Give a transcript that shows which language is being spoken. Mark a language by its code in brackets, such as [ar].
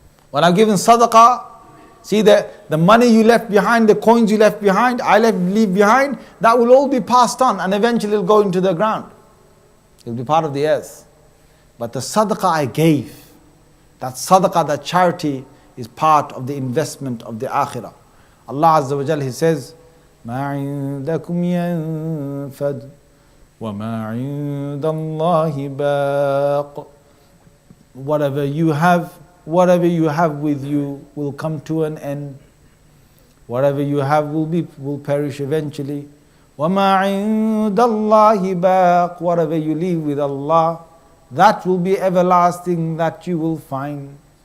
[en] When I've given sadaqah, see the money you left behind, the coins you left behind, leave behind, that will all be passed on and eventually it'll go into the ground. It'll be part of the earth. But the sadaqah I gave, that sadaqah, that charity, is part of the investment of the akhirah. [ar] Allah Azza wa Jal, [en] He says, [ar] مَا عِنْدَكُمْ يَنْفَدْ وَمَا عِنْدَ اللَّهِ بَاقٍ. [en] Whatever you have with you will come to an end. Whatever you have will perish eventually. [ar] وَمَا عِنْدَ اللَّهِ بَاقٍ. [en] Whatever you leave with Allah, that will be everlasting, that you will find.